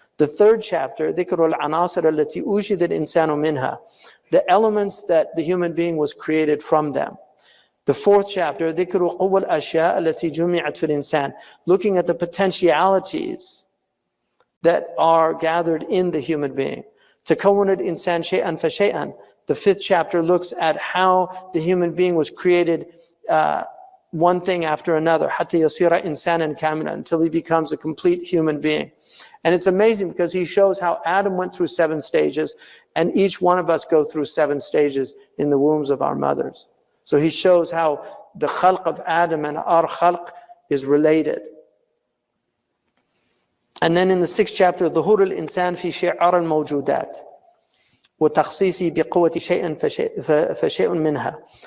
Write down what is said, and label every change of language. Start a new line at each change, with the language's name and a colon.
English: The third chapter,
Arabic: Dhikru al-Anasir allati ujida al-insanu minha,
English: the elements that the human being was created from them. The fourth chapter,
Arabic: Dhikru quwwa al-ashya allati jumi'at fil insan,
English: looking at the potentialities that are gathered in the human being.
Arabic: تكون الإنسان شيئا فشيئا.
English: The fifth chapter looks at how the human being was created one thing after another,
Arabic: حتى يصير إنسانا كاملا,
English: until he becomes a complete human being. And it's amazing because he shows how Adam went through 7 stages, and each one of us go through 7 stages in the wombs of our mothers. So he shows how the khalq of Adam and our khalq is related. And then in the 6th chapter,
Arabic: ظهور الإنسان في شعار الموجودات وتخصيصه بقوة شيء فشيء منها.